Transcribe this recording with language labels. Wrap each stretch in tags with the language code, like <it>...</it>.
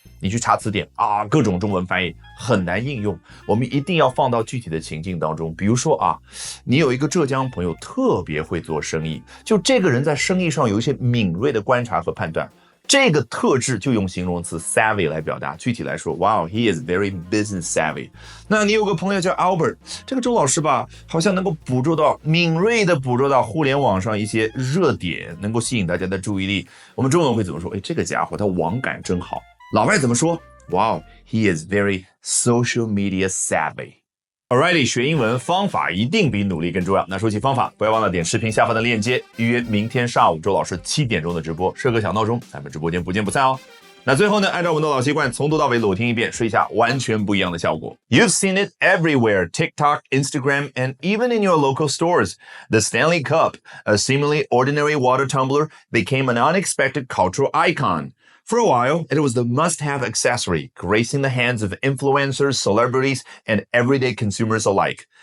<zh>你去查词典啊，各种中文翻译很难应用，我们一定要放到具体的情境当中。比如说啊，你有一个浙江朋友特别会做生意，就这个人在生意上有一些敏锐的观察和判断，这个特质就用形容词 savvy 来表达。具体来说</zh> <en>，Wow, he is very business savvy。</en> <zh>那你有个朋友叫 Albert， 这个周老师吧，好像能够敏锐的捕捉到互联网上一些热点，能够吸引大家的注意力。我们中文会怎么说？这个家伙他网感真好。老外怎么说</zh> <en>？Wow, he is very social media savvy.</en> <zh>Alrighty， 学英文方法一定比努力更重要。那说起方法，不要忘了点视频下方的链接，预约明天上午周老师7点钟的直播，设个小闹钟，咱们直播间不见不散哦。那最后呢，按照我们的老习惯，从头到尾裸听一遍，试一下完全不一样的效果。</zh> <en>You've seen it everywhere, TikTok, Instagram, and even in your local stores. The Stanley Cup, a seemingly ordinary water tumbler, became an unexpected cultural icon.For a while, it was the must-have accessory, gracing the hands of influencers, celebrities, and everyday consumers alike.</en>